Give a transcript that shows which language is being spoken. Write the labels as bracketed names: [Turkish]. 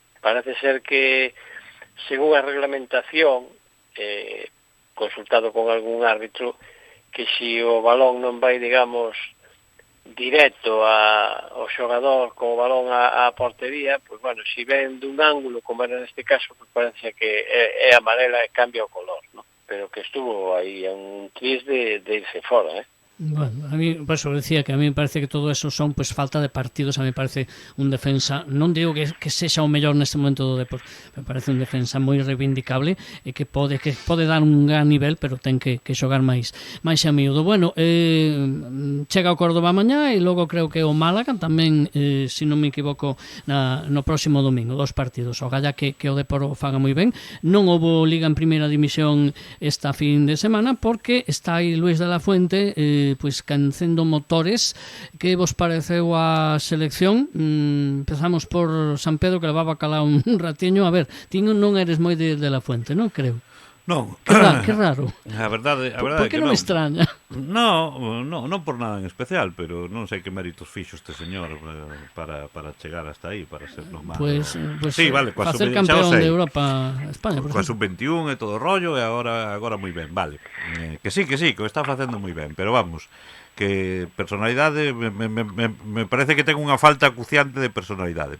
[Spanish] Parece ser que, según [Galician] a reglamentación, consultado con algún árbitro, que si o balón non vai, digamos, directo ao xogador co balón á portería, pues bueno, si ven dun ángulo, como era neste caso, pues parece que é amarela e cambia o color, ¿no? Pero que estuvo aí un tris de irse fora, [Spanish] Bueno, a mí, por eso decía que a mí me parece que todo eso son pues falta de partidos. A mí me parece un defensa, [Galician] non digo que sexa o mellor neste momento do deporte, me parece un defensa moi reivindicable e que pode dar un gran nivel, pero ten que xogar máis a miúdo. Bueno, chega o Córdoba mañá e logo creo que o Málaga tamén, se non me equivoco, no próximo domingo, 2 partidos. O galla que o Depor o faga moi ben. Non houbo Liga en Primeira División esta fin de semana porque está aí Luis de la Fuente pois cancendo motores. Que vos pareceu a selección? Empezamos por San Pedro, que levaba calado un ratiño. A ver, ti non eres moi de la Fuente, non creo? Non. Que raro. A verdade por que que non me extraña? Non por nada en especial, pero non sei que méritos fixo este señor para chegar hasta aí, para ser normal. Pues sí, vale, facer campeón de Europa España, coa sub-21 e todo o rollo, e agora moi ben, vale. Que sí, que o está facendo moi ben, pero vamos, que personalidade me parece que ten unha falta acuciante de personalidade.